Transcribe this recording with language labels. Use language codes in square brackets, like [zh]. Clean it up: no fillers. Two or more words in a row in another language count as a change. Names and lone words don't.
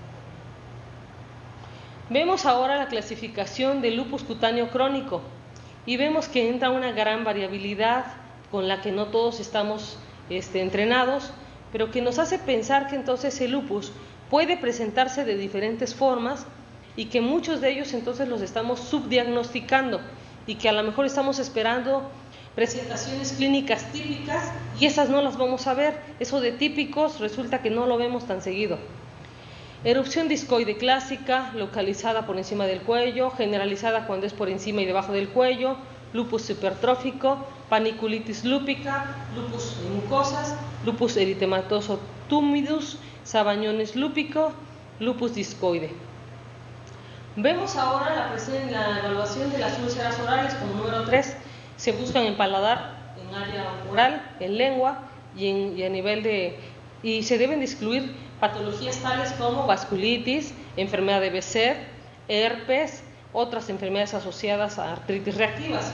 [es] Vemos ahora la clasificación del lupus cutáneo crónico, y vemos que entra una gran variabilidad con la que no todos estamos entrenados, pero que nos hace pensar que entonces el lupus puede presentarse de diferentes formas y que muchos de ellos entonces los estamos subdiagnosticando y que a lo mejor estamos esperando presentaciones clínicas típicas y esas no las vamos a ver. Eso de típicos resulta que no lo vemos tan seguido. Erupción discoide clásica, localizada por encima del cuello, generalizada cuando es por encima y debajo del cuello, lupus hipertrófico, paniculitis lúpica, lupus en mucosas, lupus eritematoso tumidus, sabañones lúpico, lupus discoide. Vemos ahora la evaluación de las úlceras orales como número 3. Se buscan en paladar, en área oral, en lengua y a nivel y se deben de excluir patologías tales como vasculitis, enfermedad de Behçet, herpes, otras enfermedades asociadas a artritis reactivas.